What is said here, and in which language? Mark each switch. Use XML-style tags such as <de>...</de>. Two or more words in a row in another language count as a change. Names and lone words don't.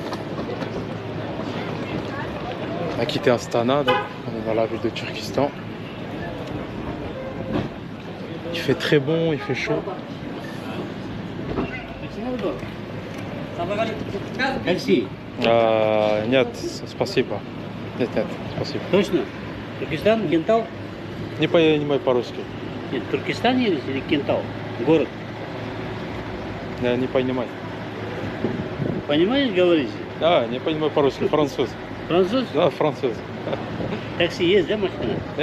<fr>On a quitté Astana, donc on est dans la ville de Turkistan. Il fait très bon, il fait chaud. Merci.</fr> <ru>Нет, спасибо. Нет, спасибо. Точно? Туркестан, Кентау? Не понимаю по-русски. Нет, Туркестан или Кентау? Город. Не понимаю. Понимаете, говорите? Да, не понимаю по-русски, француз. Француз? Да, француз. Такси есть, да, машина?</ru>